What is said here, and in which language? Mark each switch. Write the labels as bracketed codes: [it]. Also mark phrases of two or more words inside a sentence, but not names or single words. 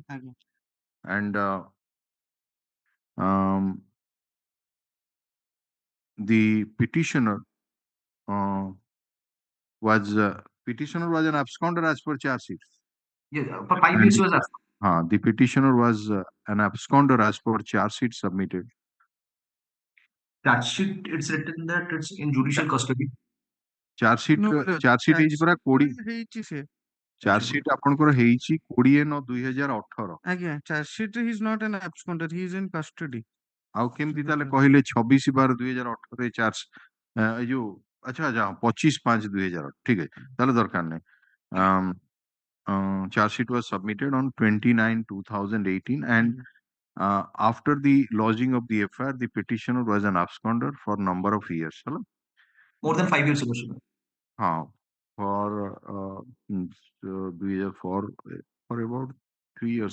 [en] And the petitioner was an absconder as per charge sheet. Yeah, for 5 years he was absent. The petitioner was an absconder as per charge sheet submitted. Charge sheet, it's written that it's in judicial custody. Charge sheet [or] ହେଇଛି ପରା 20 ହେଇଛି ସେ [en] charge sheet [or] ଆପଣଙ୍କର ହେଇଛି 20/9/2018. [en] ଆଜ୍ଞା charge sheet he is not an absconder, he is in custody. [or] ଆଉ କେମିତି ତାହେଲେ କହିଲେ 26/12/2018 ରେ ଚାର୍ଜ ଏଇ ଯୋଉ ଆଚ୍ଛା 25/5/2018 ଠିକ ଅଛି ତାହେଲେ ଦରକାର ନାହିଁ. [en] Charge sheet was submitted on 29/2018, and after the lodging of the FIR, the petitioner was an absconder for number of years. Hello? More than 5 years ago. For 2004, for about 3 years.